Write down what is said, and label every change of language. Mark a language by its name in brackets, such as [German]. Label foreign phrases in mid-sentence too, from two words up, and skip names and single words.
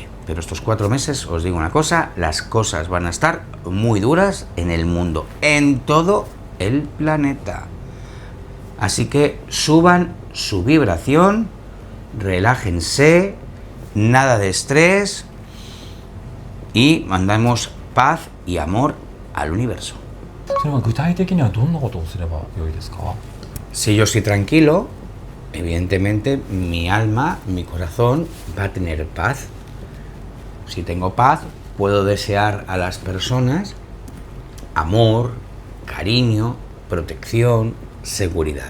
[Spanish] Pero estos 4 meses, os digo una cosa, las cosas van a estar muy duras en el mundo, en todo el planeta. Así que suban su vibración, relájense, nada de estrés y mandamos paz y amor al universo. [Japanese] それは具体的にはどんなことをすればよいですか？ [Spanish] Si yo estoy tranquilo, evidentemente mi alma, mi corazón va a tener paz. Si tengo paz, puedo desear a las personas amor, cariño, protección, seguridad.